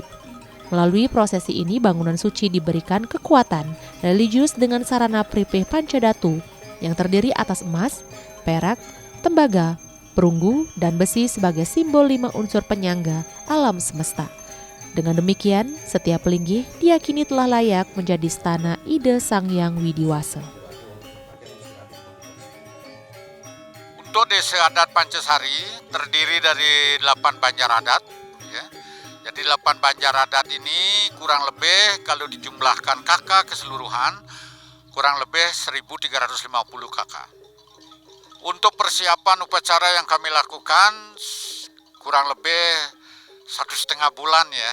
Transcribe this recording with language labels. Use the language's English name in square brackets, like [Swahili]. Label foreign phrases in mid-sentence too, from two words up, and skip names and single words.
[Indonesian] Melalui prosesi ini bangunan suci diberikan kekuatan religius dengan sarana pripeh pancadatu yang terdiri atas emas, perak, tembaga, perunggu, dan besi sebagai simbol 5 unsur penyangga alam semesta. Dengan demikian, setiap linggih diyakini telah layak menjadi stana Ide Sang Hyang Widiwasa. Untuk desa adat Pancasari terdiri dari 8 banjar adat. Ya. Jadi 8 banjar adat ini kurang lebih kalau dijumlahkan kakak keseluruhan kurang lebih 1.350 kakak. Untuk persiapan upacara yang kami lakukan kurang lebih 1,5 bulan ya.